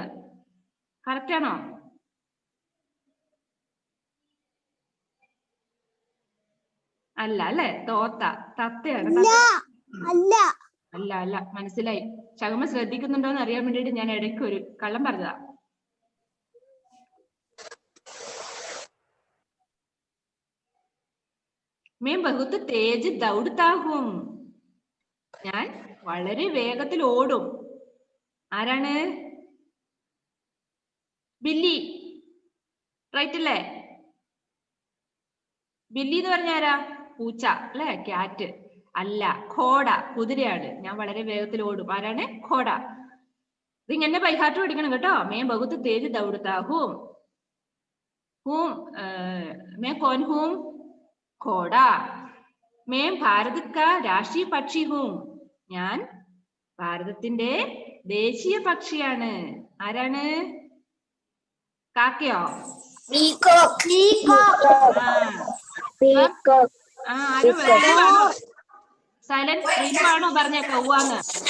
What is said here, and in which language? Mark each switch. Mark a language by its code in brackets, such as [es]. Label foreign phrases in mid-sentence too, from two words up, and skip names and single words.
[ml] കറക്റ്റ് ആണോ? അല്ല അല്ലെ, തോത്ത, തത്തയാണ്. അല്ല അല്ല, മനസ്സിലായി. ശകുമ ശ്രദ്ധിക്കുന്നുണ്ടോ എന്ന് അറിയാൻ വേണ്ടിട്ട് ഞാൻ ഇടയ്ക്ക് ഒരു കള്ളം പറഞ്ഞതാ. [hi] मैं बहुत तेज दौड़ता हूं. [ml] ഞാൻ വളരെ വേഗത്തിൽ ഓടും. ആരാണ്? ബില്ലി. റൈറ്റ് അല്ലേ? ബില്ലി എന്ന് പറഞ്ഞ ആരാ? പൂച്ച അല്ലെ, ക്യാറ്റ്. അല്ല, ഘോഡ, കുതിരയാണ്. ഞാൻ വളരെ വേഗത്തിൽ ഓടും. ആരാണ്? ഘോഡ. ഇതിങ്ങനെ ബൈഹാർട്ട് പഠിക്കണം കേട്ടോ. [hi] मैं बहुत तेज दौड़ता हूं. हूं, मैं कौन हूं? घोड़ा. मैं भारत का राष्ट्रीय പക്ഷി हूं. [ml] ഞാൻ ഭാരതത്തിന്റെ ദേശീയ പക്ഷിയാണ്. ആരാണ്? കാക്കയോ? സൈലന്റ് ആണോ പറഞ്ഞ കൗവാന്ന്?